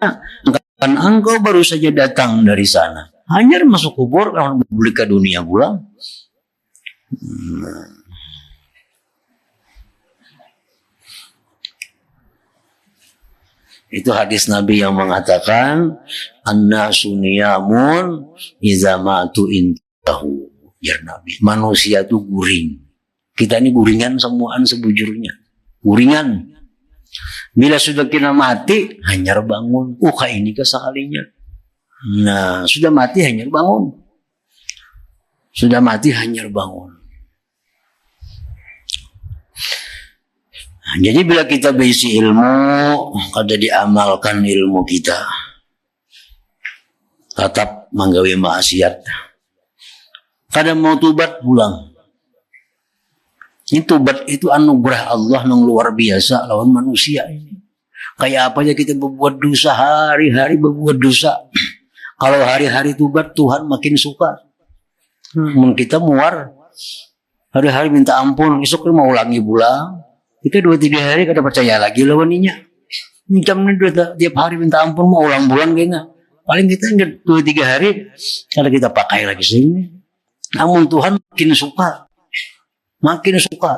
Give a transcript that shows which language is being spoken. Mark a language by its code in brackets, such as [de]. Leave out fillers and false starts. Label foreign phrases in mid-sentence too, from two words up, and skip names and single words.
[id] Kan engkau baru saja datang dari sana. Hanya masuk kubur, kalau boleh ke dunia pulang. Itu hadis Nabi yang mengatakan, [ar] الناس نيام إذا ماتوا انتبهوا. يا نبي, [bjn] manusia itu guring. Kita ini guringan semuaan sebujurnya. Guringan. Bila sudah kena mati, hanyar bangun. Ini kesalinya. Nah, sudah mati hanyar bangun. Sudah mati hanyar bangun. Nah, jadi bila kita berisi ilmu, kada diamalkan ilmu kita, tetap menggawe maksiat. Kada mau tobat pulang. [id] Ini tobat itu anugerah Allah yang luar biasa lawan manusia ini. [bjn] Kayak apa aja kita berbuat dosa, hari-hari berbuat dosa. [id] Kalau hari-hari tobat, Tuhan makin suka. [bjn] Kita muar, hari-hari minta ampun, esok mau ulangi pulang. Kita 2-3 hari kada percaya lagi lawaninya. Macam ni tiap hari minta ampun mau ulang bulan kayaknya. Paling kita 2-3 hari kada kita pakai lagi sini. [id] Namun Tuhan makin suka. Makin suka.